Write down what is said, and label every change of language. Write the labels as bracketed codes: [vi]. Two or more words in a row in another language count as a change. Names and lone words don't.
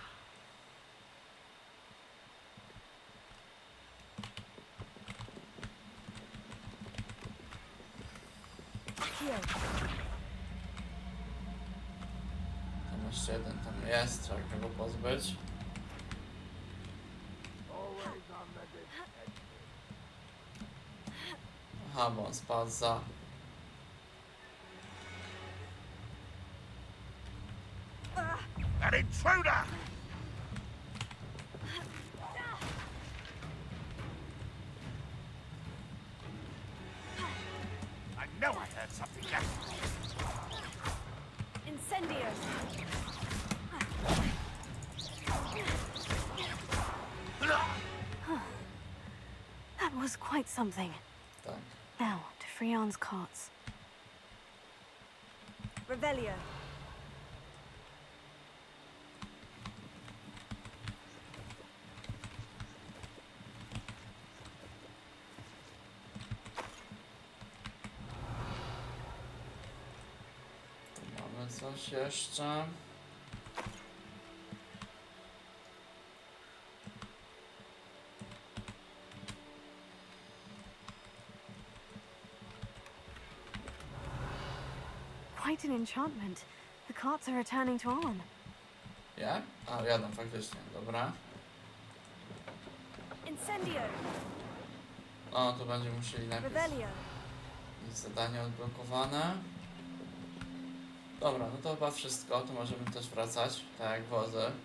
[pl] Accio! Tam jeszcze jeden tam jest, trzeba go pozbyć. Aha, bo on spadł za... [en] An intruder! I know I heard something else. Incendio! That was quite something. [pl] Tak. [en] Now, to Freon's carts. Revelio. [pl] Tu mamy coś jeszcze. [en] Quite an enchantment. The carts are returning to On. [pl] Jak? A, jadą faktycznie, dobra. Incendio! O, tu będziemy musieli najpierw Revelio. mieć zadanie odblokowane. Dobra, no to chyba wszystko, tu możemy też wracać, tak jak wozy.